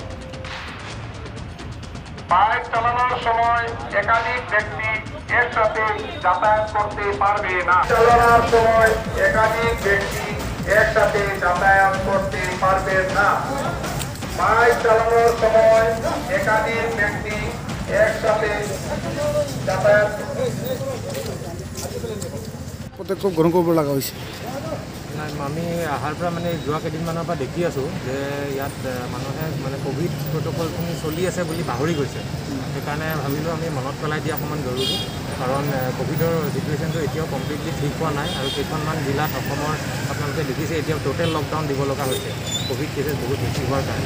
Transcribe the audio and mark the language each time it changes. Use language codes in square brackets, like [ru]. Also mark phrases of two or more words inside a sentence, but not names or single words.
[bn] বাইক চালানোর সময় একাধিক ব্যক্তি একসাথে যাতায়াত করতে পারবে না। চালানোর সময় একাধিক ব্যক্তি একসাথে যাতায়াত করতে পারবে না। বাইক চালানোর সময় একাধিক ব্যক্তি একসাথে যাতায়াত [as] পদক্ষেপ গ্ৰহণ কৰিব লগা হৈছে। আমি অহাৰ পৰা মানে যোৱা কেইদিনমানৰ পৰা দেখি আছোঁ যে ইয়াত মানুহে মানে কোভিড প্ৰট'কলখিনি চলি আছে বুলি পাহৰি গৈছে। সেইকাৰণে ভাবিলোঁ আমি মনত পেলাই দিয়া অকণমান জৰুৰী, কাৰণ কোভিডৰ চিটুৱেশ্যনটো এতিয়াও কমপ্লিটলি ঠিক হোৱা নাই আৰু কেইখনমান জিলাত অসমৰ আপোনালোকে দেখিছে এতিয়াও [en] total lockdown [as] দিব লগা হৈছে [en] Covid cases [as] বহুত বেছি হোৱাৰ কাৰণে।